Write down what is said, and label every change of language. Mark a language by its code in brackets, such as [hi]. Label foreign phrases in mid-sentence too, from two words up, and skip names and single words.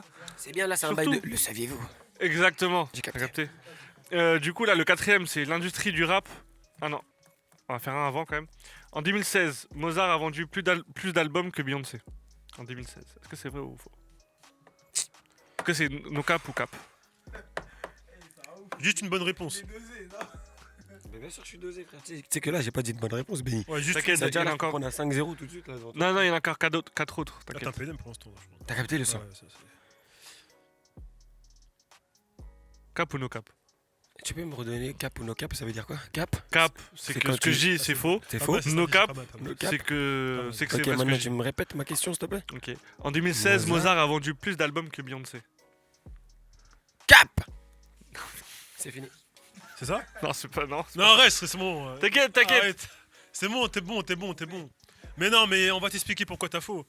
[fr] C'est bien, là, c'est un bail Surtout- de. Le saviez-vous? Exactement. J'ai T'as capté. Du coup, là, le quatrième, c'est l'industrie du rap. Ah non, on va faire un avant quand même. En 2016, Mozart a vendu plus d'albums que Beyoncé. En 2016. Est-ce que c'est vrai ou faux? Est-ce que c'est [en] no cap [fr] ou cap? Juste une bonne réponse. Mais bien sûr, je suis dosé, frère. Tu sais que là, j'ai pas dit de bonne réponse, Benny. Ouais, juste. T'inquiète, Ça veut dire il y en a là, encore. qu'on a 5-0 tout de suite. Là, devant toi. Non, non, il y en a encore 4 autres. Ah, t'as un T'inquiète. PLM pour l'instant. je pense. T'as capté le son? Ouais, ça, c'est- Cap ou [en] no cap? [fr] Tu peux me redonner cap ou [en] no cap? [fr] Ça veut dire quoi? Cap? Cap, c'est C'est que quand ce que tu- je dis, c'est faux. C'est Ah faux? bah, c'est No ça, cap. pas mal, pas mal. [en] No cap. [fr] C'est que c'est Ok, vrai ce que maintenant, je tu dis. me répètes ma question, s'il te plaît? Ok. En 2016, Mozart. Mozart a vendu plus d'albums que Beyoncé. Cap! C'est fini. C'est ça? Non, c'est pas non. Non, reste, c'est bon. T'inquiète, t'inquiète. Arrête. C'est bon, t'es bon. Mais non, mais on va t'expliquer pourquoi t'as faux.